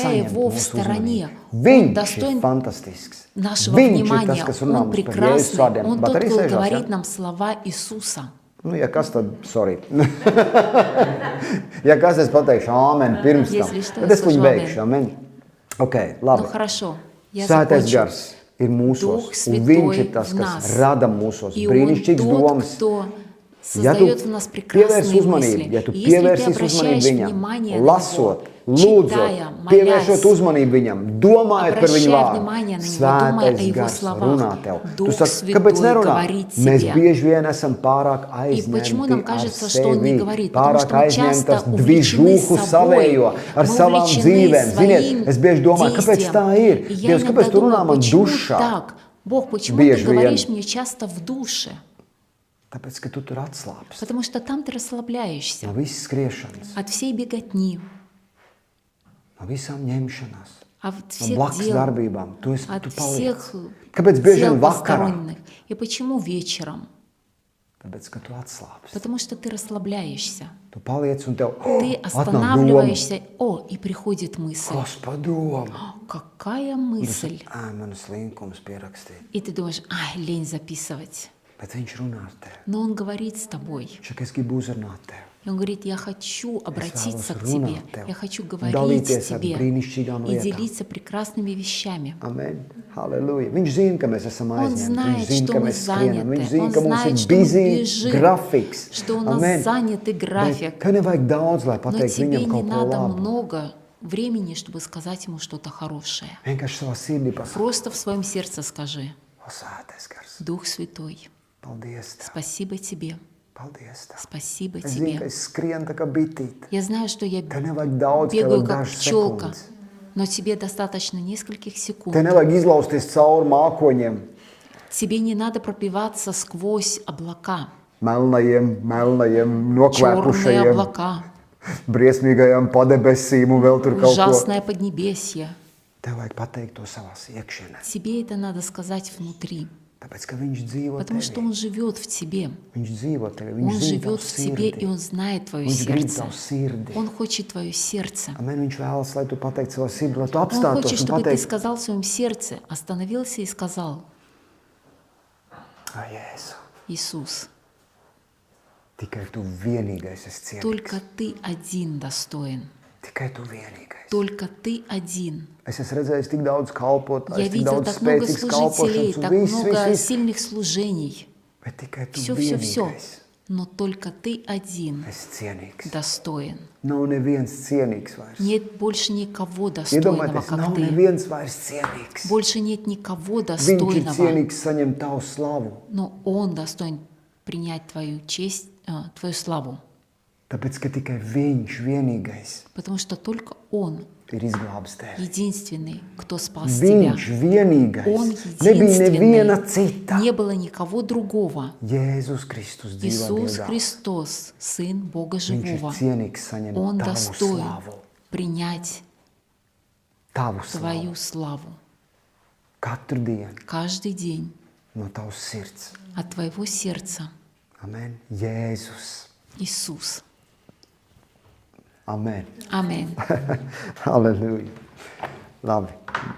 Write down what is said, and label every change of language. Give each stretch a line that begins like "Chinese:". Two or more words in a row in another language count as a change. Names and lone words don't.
Latvian: Saņemt
Russian: его в
Latvian: mūsu
Russian: стороне,
Latvian: uzmanību.
Russian: Он
Latvian: Viņš ir
Russian: достоин
Latvian: fantastisks.
Russian: нашего
Latvian: Viņš ir
Russian: внимания,
Latvian: tas, kas runā
Russian: Он
Latvian: mums par Jēzus
Russian: прекрасный,
Latvian: vārdiem.
Russian: Он
Latvian: Bet
Russian: тот,
Latvian: arī
Russian: кто
Latvian: sēžās,
Russian: говорит
Latvian: ja?
Russian: нам слова Иисуса.
Latvian: Nu, ja kas tad, sorry. Ja kas, es pateikšu āmen pirms tam.
Russian: Если что,
Latvian: Bet es
Russian: скажу
Latvian: viņu beigšu, amen. Ok,
Russian: Ну
Latvian: labi.
Russian: хорошо, я
Latvian: Svētais
Russian: закончу.
Latvian: gars ir mūsos,
Russian: Дух
Latvian: un viņš ir
Russian: Святой
Latvian: tas,
Russian: в
Latvian: kas
Russian: нас.
Latvian: rada mūsos
Russian: И Он
Latvian: brīnišķīgas
Russian: тот,
Latvian: domas.
Russian: кто
Latvian: Ja tu
Russian: создает в нас
Latvian: pievērsi
Russian: прекрасные
Latvian: uzmanību,
Russian: мысли.
Latvian: ja tu
Russian: И если ты
Latvian: pievērsīs uzmanību
Russian: обращаешь
Latvian: viņam,
Russian: внимание на
Latvian: lasot,
Russian: Него,
Latvian: lūdzot,
Russian: читая,
Latvian: pievēršot
Russian: молясь,
Latvian: uzmanību viņam, domājot par viņu
Russian: обращая
Latvian: vārdu,
Russian: внимание на Него, думая о
Latvian: Svētais
Russian: Его
Latvian: gars
Russian: словах,
Latvian: runā tev. Tu
Russian: Дух
Latvian: saki, kāpēc
Russian: Святой
Latvian: nerunā?
Russian: говорит
Latvian: Mēs
Russian: тебе.
Latvian: bieži vien esam pārāk
Russian: И почему нам
Latvian: aizņemti ar
Russian: кажется, что Он не
Latvian: sevi,
Russian: говорит? Потому
Latvian: pārāk
Russian: что мы часто
Latvian: aizņemti ar
Russian: увлечены
Latvian: dvižūku
Russian: собой,
Latvian: savējo, ar
Russian: мы
Latvian: savām
Russian: увлечены
Latvian: dzīvēm. Ziniet,
Russian: своим
Latvian: es bieži domāju, kāpēc
Russian: действием.
Latvian: tā ir?
Russian: И я
Latvian: Dievs,
Russian: иногда
Latvian: kāpēc tu runā
Russian: думаю,
Latvian: man
Russian: почему
Latvian: dušā?
Russian: так? Бог, почему
Latvian: Bieži
Russian: ты говоришь
Latvian: vien.
Russian: мне часто в душе?
Latvian: Tāpēc, ka tu tur atslābsti
Russian: Потому что там ты расслабляешься
Latvian: no visas skriešanas,
Russian: от всей беготни,
Latvian: no visām ņemšanās,
Russian: от
Latvian: no
Russian: всех
Latvian: blakus
Russian: дел,
Latvian: darbībām. Tu
Russian: от
Latvian: paliec.
Russian: всех
Latvian: Kāpēc bieži
Russian: дел
Latvian: vien vakarā?
Russian: посторонних. И почему вечером?
Latvian: Tāpēc, ka tu atslābsti.
Russian: Потому что ты расслабляешься.
Latvian: Tu paliec un tev
Russian: Ты
Latvian: atnāk doma.
Russian: останавливаешься. О, и приходит мысль.
Latvian: Kas padoma?
Russian: Какая мысль?
Latvian: Man slinkums pierakstīt.
Russian: И ты думаешь, ай, лень записывать.
Latvian: Bet viņš runā ar tevi.
Russian: Но он говорит с тобой.
Latvian: Viņš saka, es gribu uzrunāt tevi.
Russian: И он говорит, я хочу обратиться к
Latvian: vēlos
Russian: тебе.
Latvian: runāt tev,
Russian: Я хочу
Latvian: un
Russian: говорить
Latvian: dalīties ar
Russian: тебе
Latvian: brīnišķīgām
Russian: и
Latvian: lietām.
Russian: делиться прекрасными вещами.
Latvian: Amen. Halleluja. Viņš zina, ka mēs esam
Russian: Он
Latvian: aizņemti.
Russian: знает,
Latvian: Viņš zina,
Russian: что
Latvian: ka
Russian: мы
Latvian: mēs skrienam. Viņš
Russian: заняты.
Latvian: zina,
Russian: Он
Latvian: ka mums
Russian: знает,
Latvian: ir
Russian: что мы
Latvian: busy
Russian: бежим.
Latvian: grafiks.
Russian: Что у нас
Latvian: Amen.
Russian: занятый график.
Latvian: Bet tev nevajag daudz, lai
Russian: Но
Latvian: pateikt
Russian: тебе
Latvian: viņam
Russian: не
Latvian: kaut ko
Russian: надо
Latvian: labu.
Russian: много времени, чтобы сказать ему что-то хорошее.
Latvian: Vienkārši savā sirdī pasaka,
Russian: Просто в своем сердце скажи,
Latvian: o svētais gars,
Russian: Дух Святой,
Latvian: paldies tev,
Russian: спасибо тебе,
Latvian: paldies tev.
Russian: спасибо
Latvian: Es zinu, ka
Russian: тебе.
Latvian: es skrienu tā kā bitīt.
Russian: Я знаю, что я
Latvian: Tev nevajag daudz, tev
Russian: бегаю
Latvian: vajag
Russian: как
Latvian: dažas
Russian: пчелка,
Latvian: sekundes.
Russian: но тебе достаточно нескольких секунд.
Latvian: Tev nevajag izlausties cauri mākoņiem.
Russian: Тебе не надо пробиваться сквозь облака,
Latvian: melnajiem,
Russian: черные
Latvian: nokvēpušajiem,
Russian: облака,
Latvian: briesmīgajām padebesīm un vēl tur kaut ko.
Russian: ужасное поднебесье.
Latvian: Tev vajag pateikt to savās iekšienē.
Russian: Тебе это надо сказать внутри,
Latvian: Tāpēc, ka viņš dzīvo
Russian: потому что
Latvian: tevī.
Russian: Он живет в тебе.
Latvian: Viņš dzīvo tevī,
Russian: Он
Latvian: viņš zina tavu
Russian: живет в тебе, и
Latvian: sirdi.
Russian: Он знает твое
Latvian: Viņš grib
Russian: сердце.
Latvian: tavu sirdi.
Russian: Он хочет твое сердце.
Latvian: Amen, viņš vēlas, lai tu pateiktu savā sirdī, lai tu
Russian: Он
Latvian: apstātos
Russian: хочет,
Latvian: un
Russian: чтобы ты
Latvian: pateiktu,
Russian: сказал в своем сердце, остановился и сказал:
Latvian: Jēzu,
Russian: Иисус,
Latvian: tikai tu vienīgais esi cienīgs.
Russian: только Ты один достоин.
Latvian: Tikai tu vienīgais.
Russian: Только Ты один.
Latvian: Es esmu redzējis tik daudz kalpotājus,
Russian: Я
Latvian: tik
Russian: видел
Latvian: daudz
Russian: так много
Latvian: spēcīgas
Russian: служителей,
Latvian: kalpošanas un
Russian: так
Latvian: viss,
Russian: много
Latvian: viss.
Russian: сильных служений.
Latvian: Bet tikai tu
Russian: Все.
Latvian: vienīgais
Russian: Но только Ты один
Latvian: esi cienīgs.
Russian: достоин.
Latvian: Nav neviens cienīgs vairs.
Russian: Нет больше никого достойного,
Latvian: Iedomājieties,
Russian: как
Latvian: nav
Russian: Ты.
Latvian: neviens vairs cienīgs.
Russian: Больше нет никого
Latvian: Viņš ir
Russian: достойного.
Latvian: cienīgs saņemt tavu slavu.
Russian: Но Он достоин принять Твою честь, Твою славу.
Latvian: Tāpēc, ka tikai viņš vienīgais
Russian: Потому что только Он
Latvian: ir izglābis tevi.
Russian: единственный, кто спас тебя.
Latvian: Viņš vienīgais.
Russian: Он
Latvian: Nebija neviena
Russian: единственный.
Latvian: cita.
Russian: Не было никого другого.
Latvian: Jēzus Kristus dzīvā
Russian: Иисус
Latvian: Dievā.
Russian: Христос, Сын Бога
Latvian: Viņš ir
Russian: Живого.
Latvian: cienīgs saņemt
Russian: Он
Latvian: tavu
Russian: достоин
Latvian: slavu.
Russian: принять
Latvian: Tavu
Russian: Твою
Latvian: slavu.
Russian: славу
Latvian: Katru dienu
Russian: каждый день
Latvian: no tavas sirds.
Russian: от Твоего сердца.
Latvian: Amen. Jēzus.
Russian: Иисус.
Latvian: Amen.
Russian: Аминь.
Latvian: Halleluja. Labi.